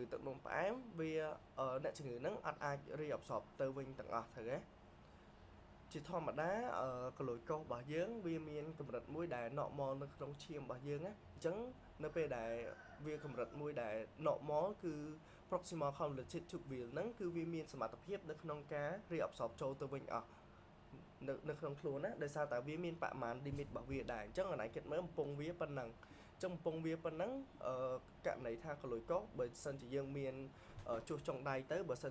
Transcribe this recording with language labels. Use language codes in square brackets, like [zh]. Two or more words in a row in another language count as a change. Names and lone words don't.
[km] ទឹកនោមផ្អែមវាអ្នកជំងឺហ្នឹងអត់អាច reabsorb ទៅវិញទាំងអស់ទៅទេជាធម្មតាកលួយកោសរបស់យើងវាមានកម្រិតមួយដែល normal នៅក្នុងឈាមរបស់យើងណាអញ្ចឹងនៅពេលដែលវាកម្រិតមួយដែល normal គឺ [en] proximal convoluted tubule [km] ហ្នឹងគឺវាមានសមត្ថភាពនៅ ក្នុងការ reabsorb ចូលទៅវិញអស់នៅក្នុងខ្លួនណាដោយសារតែវាមានបរិមាណ limit របស់វាដែរអញ្ចឹងអានគិតមើលកំពុងវាប៉ុណ្ណឹងអញ្ចឹងកំពុងវាប៉ុណ្ណឹងករណីថាកលួយកោសបើសិនជាយើងមានជួសចុងដៃទៅបើសិន